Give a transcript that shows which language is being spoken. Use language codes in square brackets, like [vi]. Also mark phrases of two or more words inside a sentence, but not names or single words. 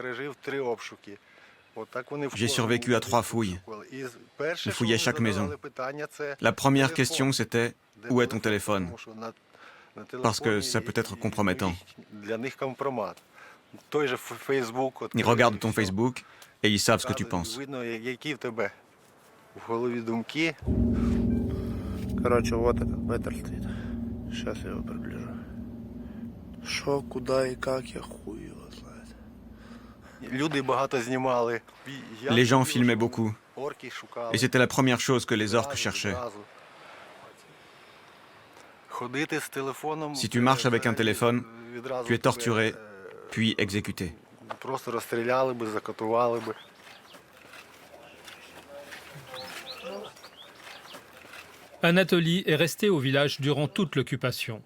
[fr] J'ai survécu à 3 fouilles. Ils fouillaient chaque maison. La première question, c'était « Où est ton téléphone ?» Parce que ça peut être compromettant. Ils regardent ton Facebook et ils savent ce que tu penses. [ru] Короче, вот этот метр стоит. Сейчас я его приближу. Шо, куда и как, я хуй его знает. [fr] Les gens filmaient beaucoup. Et c'était la première chose que les orques cherchaient. Si tu marches avec un téléphone, tu es torturé, puis exécuté. Anatoly est resté au village durant toute l'occupation.